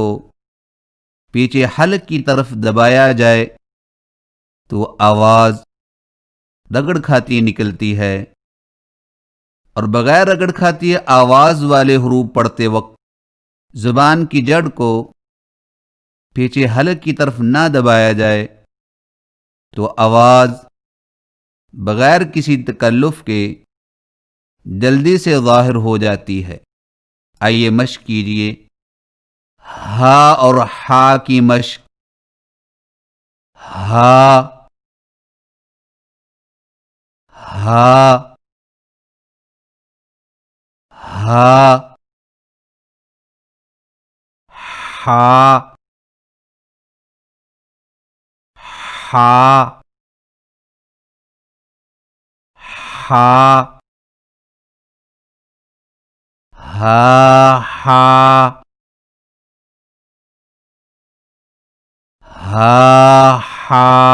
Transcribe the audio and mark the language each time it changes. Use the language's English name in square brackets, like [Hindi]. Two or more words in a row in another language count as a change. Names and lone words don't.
[Urdu] پیچھے حلق کی طرف دبایا جائے تو آواز رگڑ کھاتی نکلتی ہے، اور بغیر رگڑ کھاتی آواز والے حروف پڑھتے وقت زبان کی جڑ کو پیچھے حلق کی طرف نہ دبایا جائے تو آواز بغیر کسی تکلف کے جلدی سے ظاہر ہو جاتی ہے۔ آئیے مشق کیجیے۔ ہا اور ہا کی مشق: ہا ہا ہا ہا ہا ہا ہا ہا ہا ہا